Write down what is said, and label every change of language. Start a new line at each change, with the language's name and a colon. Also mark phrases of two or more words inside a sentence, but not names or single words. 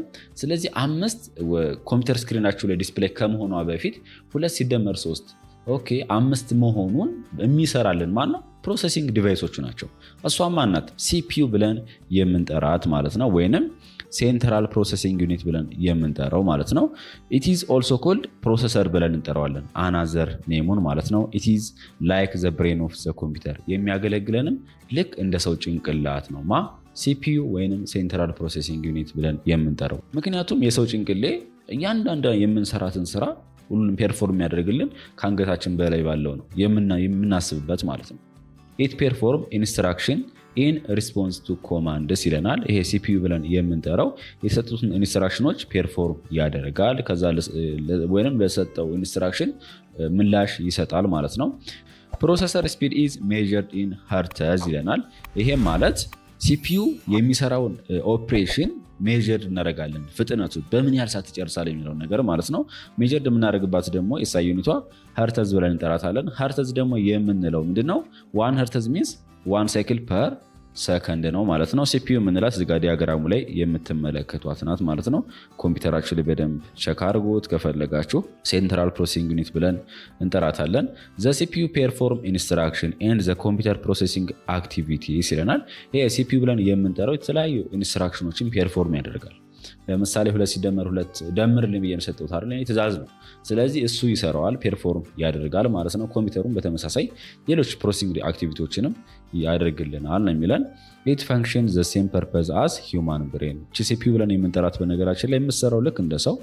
Amharic: ስለዚህ 5 ኮምፒውተር ስክሪናችሁ ላይ ዲስፕሌይ ከመሆኗ በፊት 2 ሲደመር 3 ኦኬ 5 መሆኑን የሚሰራልን ማን ነው? ፕሮሰሲንግ ዲቫይሶቹ ናቸው። እሷም ማናት? CPU ብለን የምንጠራት ማለት ነው። ወይንም
English: central processing unit
Amharic: ብለን የምንጠራው ማለት ነው።
English: it is also called processor
Amharic: ብለን እንጠራዋለን።
English: another name
Amharic: ማለት ነው።
English: it is like the brain of the computer
Amharic: የሚያገለግለንም ልክ እንደ ሰው ጭንቅላት ነው። CPU ወይንም
English: central processing unit
Amharic: ብለን የምንጠራው ምክንያቱም የሰው ጭንቅሌ እያንዳንዱ የምንሰራትን ስራ ሁሉንም ፔርፎርም የሚያደርግልን ከአንገታችን በላይ ባለው ነው የምናስብበት ማለት ነው።
English: it perform instruction in response to commands
Amharic: ይለናል። ይሄ CPU ብለን የምንጠራው የሰጡትን ኢንስትራክሽኖች ፔርፎርም ያደርጋል። ከዛ ወይንም ለሰጠው ኢንስትራክሽን ምላሽ ይሰጣል ማለት ነው።
English: processor speed is measured in hertz
Amharic: ይለናል። ይሄም ማለት CPU የሚሰራውን ኦፕሬሽን ሜጀር እናደርጋለን። ፍጥነቱ በምን ያህል ሰዓት ይጨርሳል የሚለውን ነገር ማለት ነው። ሜጀር የምናደርግባት ደግሞ SI ዩኒቷ ሄርተዝ ብለን እንጠራታለን። ሄርተዝ ደግሞ የምንለው ምንድነው?
English: 1 hertz means 1 cycle per second
Amharic: ነው ማለት ነው። CPU የምንላት እዚህ ጋር ዲያግራሙ ላይ የምትመለከቷት ናት ማለት ነው። ኮምፒውተራችሁ ላይ በደንብ ቼክ አድርጉት ከፈለጋችሁ።
English: central processing unit
Amharic: ብለን እንጠራታለን።
English: the CPU perform instruction and the computer processing activities
Amharic: ይለናል። ይሄ CPU ብለን የምንጠራው የተለያዩ ኢንስትራክሽኖችን ፔርፎርም ያደርጋል። ለምሳሌ 2 ሲደመር 2 ደምርልኝ ብዬ ሰጠሁት አይደል? እኔ ትእዛዝ ነው። ስለዚህ እሱ ይሰራዋል፣ ፔርፎርም ያደርጋል ማለት ነው። ኮምፒውተሩም በተመሳሳይ ሌሎች
English: processing activities
Amharic: ያደርግልናል ነው የሚለን።
English: it function the same purpose as human brain።
Amharic: ሲፒዩ ብለን የምንጠራት በነገራችን ላይ የምትሰራው ልክ እንደ ሰው